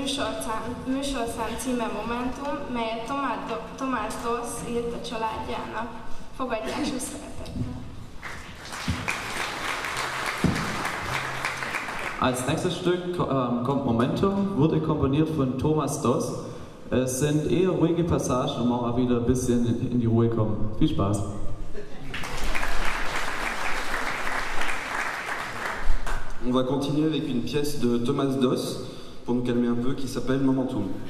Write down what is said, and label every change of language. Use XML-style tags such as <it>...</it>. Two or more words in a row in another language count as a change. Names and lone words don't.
<hu>műsorszám címe Momentum, melyet Tomás Doss írt a családjának. Fogadják sok szeretettel!</hu> <de>Als nächstes Stück kommt Momentum, wurde komponiert von Thomas Doss. Es sind eher ruhige Passagen, um auch wieder ein bisschen in die Ruhe kommen. Viel Spaß!</de> <fr>On va continuer avec une pièce de Thomas Doss, pour nous calmer un peu, qui s'appelle Momentum.</fr>